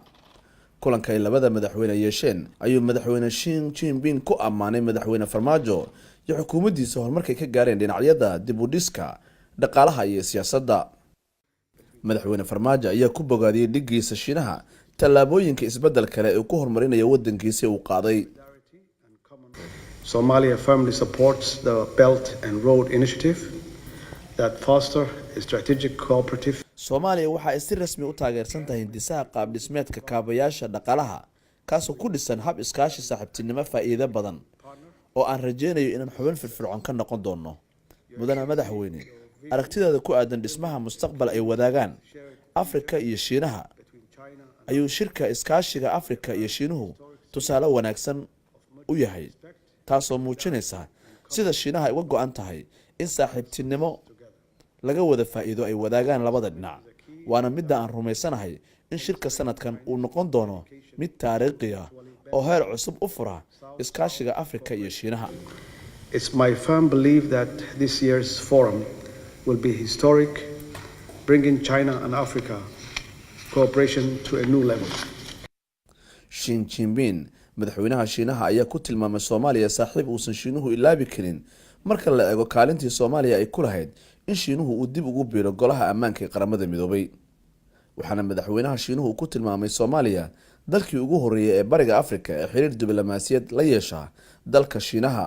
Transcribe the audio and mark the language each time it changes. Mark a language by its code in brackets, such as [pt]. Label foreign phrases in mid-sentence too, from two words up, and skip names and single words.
[so] kulanka ay labada madaxweyne yeesheen ayuu madaxweyne Xi Jinping ku ammaanay madaxweyne Farmaajo iyo xukuumaddiisa horumarkay ka gaareen dhinacyada dib u dhiska, dhaqaalaha iyo siyaasadda. madaxweyne Farmaajo ayaa ku bogaadiyay dhigiisa Shiinaha tallaabooyinka isbedel kale ee ku horumarinayo wadankiisa uu qaaday. [en] Somalia firmly supports the Belt and Road Initiative that foster a strategic cooperative. [so] Soomaaliya waxa ay si rasmi u taageersan tahay hindisaha qaab dhismeedka kaabayaasha dhaqaalaha kaasoo ku dhisan hab iskaashi saaxiibtinimo faa'iido badan oo aan rajeynayo inaan xubin firfircoon ka noqon doono. mudane madaxweyne, aragtidaada ku aadan dhismaha mustaqbal ay wadaagaan Afrika iyo Shiinaha ayuu shirka iskaashiga Afrika iyo Shiinuhu tusaale wanaagsan u yahay, taasoo muujinaysa sida Shiinaha ay uga go'an tahay in saaxiibtinimo laga wada faa'iido ay wadaagaan labada dhinac. waana mid aan rumaysanahay in shirka sanadkan uu noqon doono mid taariikhi ah oo heer cusub u fura iskaashiga Afrika iyo Shiinaha. [en] It's my firm belief that this year's forum will be historic, bringing China and Africa cooperation to a new level. [so] Xi Jinping, madaxweynaha Shiinaha ayaa ku tilmaamay Soomaaliya saaxiib uusan Shiinuhu ilaabi karin marka la eego kaalintii Soomaaliya ay ku lahayd in Shiinuhu uu dib ugu biiro golaha ammaanka ee qaramada midoobay. waxaana madaxweynaha Shiinuhu ku tilmaamay Soomaaliya dalkii ugu horeeyay ee bariga Afrika ee xiriir diblomaasiyad la yeesha dalka Shiinaha.